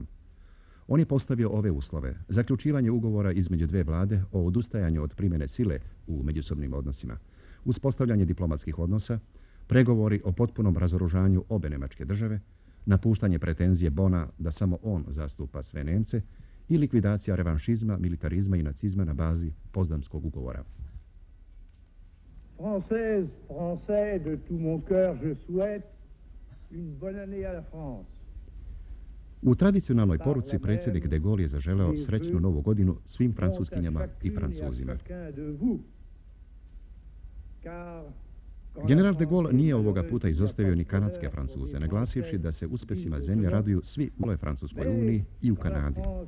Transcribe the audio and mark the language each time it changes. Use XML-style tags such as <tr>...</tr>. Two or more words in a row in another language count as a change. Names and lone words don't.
<sr>On je postavio ove uslove: zaključivanje ugovora između dvije vlade o odustajanju od primjene sile u međusobnim odnosima, uspostavljanje diplomatskih odnosa, pregovori o potpunom razoružanju obe njemačke države, napuštanje pretenzije Bona da samo on zastupa sve Nemce i likvidacija revanšizma, militarizma i nacizma na bazi Potsdamskog ugovora.</sr> <fr>Français de tout mon cœur, je souhaite une bonne année à la France.</fr> <sr>U tradicionalnoj poruci predsjednik de Gaulle je zaželeo srećnu novu godinu svim francuskinjama i Francuzima. General de Gaulle nije ovoga puta izostavio ni kanadske Francuze, naglasivši da se uspjesima zemlje raduju svi u Francuskoj uniji i u Kanadi.</sr>